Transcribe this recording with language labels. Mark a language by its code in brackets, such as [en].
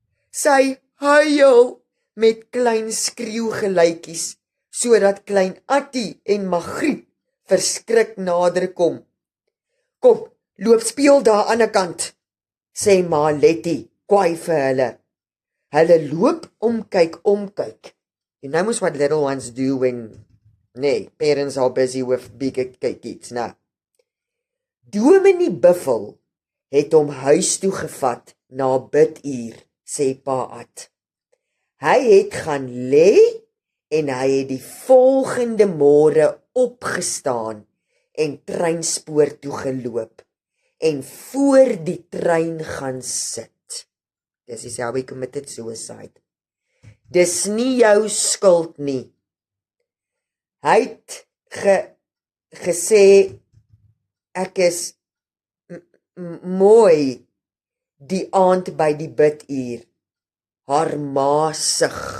[af] Sy huil met klein skreeugeluitjies, sodat klein Attie en Magriet verskrik nader kom. Kom, loop speel daar aan die kant, sê ma Letty kwaai vir hulle. Hulle loop omkyk. [en] You know what little ones do when, parents are busy with bigger kids, nah. [af] Dominee Buffel het hom huis toe gevat na biduur, sê pa Ad. Hy het gaan lê en hy het die volgende môre opgestaan en treinspoor toe geloop en voor die trein gaan sit. [en] Dis is how he committed suicide. [af] Dis nie jou skuld nie. Hy het gesê ek is mooi die aand by die biduur. Haar ma sug.